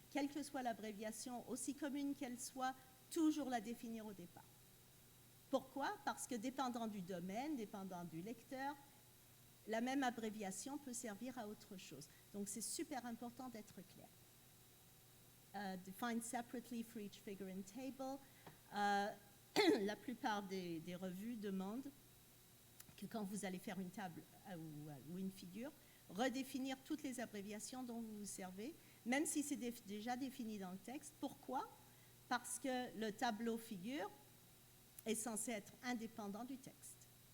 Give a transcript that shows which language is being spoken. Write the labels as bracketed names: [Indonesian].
[French] Quelle que soit l'abréviation, aussi commune qu'elle soit, toujours la définir au départ. Pourquoi? Parce que dépendant du domaine, dépendant du lecteur, la même abréviation peut servir à autre chose. Donc c'est super important d'être clair. [English] Defined separately for each figure and table. [French] La plupart des revues demandent que quand vous allez faire une table ou une figure, redéfinir toutes les abréviations dont vous vous servez, même si c'est déjà défini dans le texte. Pourquoi? Parce que le tableau figure est censé être indépendant du texte.